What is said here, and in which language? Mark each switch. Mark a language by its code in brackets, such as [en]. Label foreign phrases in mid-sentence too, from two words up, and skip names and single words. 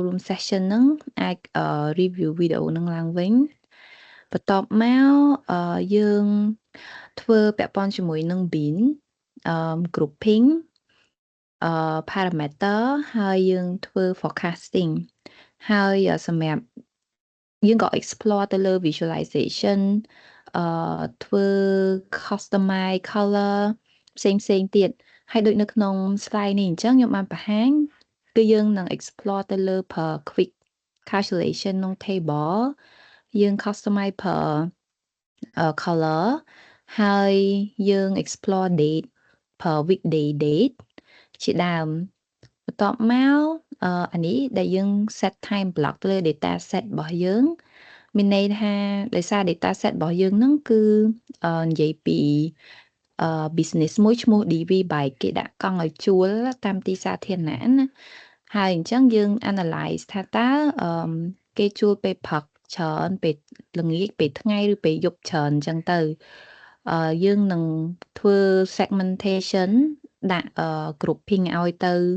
[km] រួម session ហ្នឹងអាច review វីដេអូហ្នឹងឡើងវិញបន្ទាប់មកយើងធ្វើពាក់ព័ន្ធជាមួយនឹង [en] bin grouping parameter [km] ហើយយើងធ្វើ forecasting ហើយសម្រាប់យើងក៏ explore ទៅលើ visualization ធ្វើ [en] customize color [km] ផ្សេង ទៀតហើយដូចនៅក្នុង slide នេះអញ្ចឹងខ្ញុំបានបង្ហាញគឺយើងនឹង explore ទៅលើ [en] per quick calculation [km] ក្នុង table យើង [en] customize per color [km] ហើយយើង explore [en] date per weekday date [km] ជាដើមបន្ទាប់មកអានេះដែលយើង [en] set time block [km] ទៅលើ [en] data set [km] របស់យើង មានន័យថាដោយសារ [en] data set [km] របស់យើងហ្នឹងគឺនិយាយពី business មួយឈ្មោះ DV Bike គេដាក់កង់ឲ្យជួលតាមទីសាធារណៈណាហើយអញ្ចឹងយើង analyze ថាតើគេជួលពេលព្រឹកច្រើនពេលល្ងាចពេលថ្ងៃឬពេលយប់ច្រើនអញ្ចឹងទៅយើងនឹងធ្វើ segmentation ដាក់ grouping ឲ្យទៅ